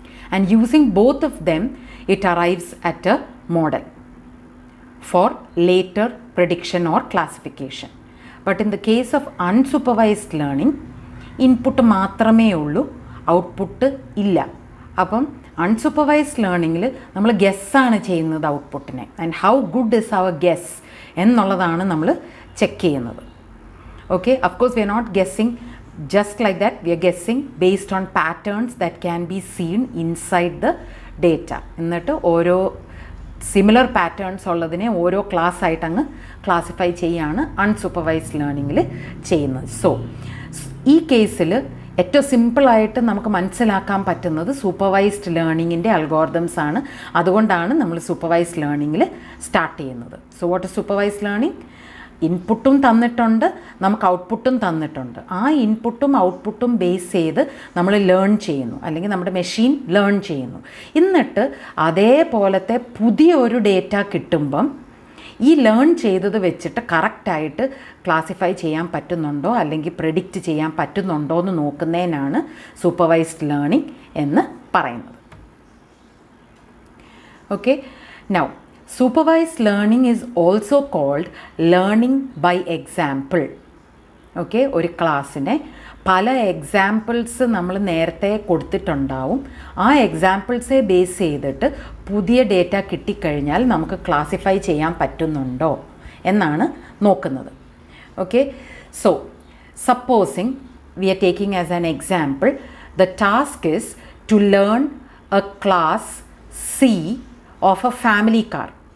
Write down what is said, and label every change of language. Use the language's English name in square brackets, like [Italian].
[English] And using both of them, it arrives at a model for later prediction or classification. But in the case of unsupervised learning, input [Malayalam] മാത്രമേ ഉള്ളൂ, output ഇല്ല. അപ്പം unsupervised ലേണിങ്ങിൽ നമ്മൾ ഗെസ്സാണ് ചെയ്യുന്നത് ഔട്ട്പുട്ടിനെ, [English] and how good is our guess [Malayalam] എന്നുള്ളതാണ് നമ്മൾ check ചെയ്യുന്നത്. [English] Okay, of course we are not guessing just like that. We are guessing based on patterns that can be seen inside the data. [Malayalam] എന്നിട്ട് ഓരോ സിമിലർ പാറ്റേൺസ് ഉള്ളതിനെ ഓരോ class ആയിട്ട് അങ്ങ് classify ചെയ്യാണ് അൺസൂപ്പർവൈസ്ഡ് ലേണിങ്ങിൽ ചെയ്യുന്നത്. സോ ഈ കേസിൽ ഏറ്റവും സിമ്പിളായിട്ട് നമുക്ക് മനസ്സിലാക്കാൻ പറ്റുന്നത് സൂപ്പർവൈസ്ഡ് ലേണിങ്ങിൻ്റെ അൽഗോരിതംസ് ആണ്. അതുകൊണ്ടാണ് നമ്മൾ സൂപ്പർവൈസ്ഡ് ലേണിങ്ങിൽ സ്റ്റാർട്ട് ചെയ്യുന്നത്. [English] So what is supervised learning? [Malayalam] ഇൻപുട്ടും തന്നിട്ടുണ്ട്, നമുക്ക് ഔട്ട്പുട്ടും തന്നിട്ടുണ്ട്. ആ ഇൻപുട്ടും ഔട്ട്പുട്ടും ബേസ് ചെയ്ത് നമ്മൾ ലേൺ ചെയ്യുന്നു, അല്ലെങ്കിൽ നമ്മുടെ മെഷീൻ ലേൺ ചെയ്യുന്നു. എന്നിട്ട് അതേപോലത്തെ പുതിയ ഒരു ഡേറ്റ കിട്ടുമ്പം ഈ ലേൺ ചെയ്തത് വെച്ചിട്ട് കറക്റ്റായിട്ട് ക്ലാസിഫൈ ചെയ്യാൻ പറ്റുന്നുണ്ടോ അല്ലെങ്കിൽ പ്രെഡിക്റ്റ് ചെയ്യാൻ പറ്റുന്നുണ്ടോ എന്ന് നോക്കുന്നതിനാണ് സൂപ്പർവൈസ്ഡ് ലേണിംഗ് എന്ന് പറയുന്നത്. [English] Okay, now supervised learning is also called learning by example. [Malayalam] Okay, ഒരു ക്ലാസ്സിനെ പല എക്സാമ്പിൾസ് നമ്മൾ നേരത്തെ കൊടുത്തിട്ടുണ്ടാവും. ആ എക്സാമ്പിൾസെ ബേസ് ചെയ്തിട്ട് പുതിയ ഡേറ്റ കിട്ടിക്കഴിഞ്ഞാൽ നമുക്ക് ക്ലാസിഫൈ ചെയ്യാൻ പറ്റുന്നുണ്ടോ എന്നാണ് നോക്കുന്നത്. [English] Okay, so supposing we are taking as an example the task is to learn a class C of a family car.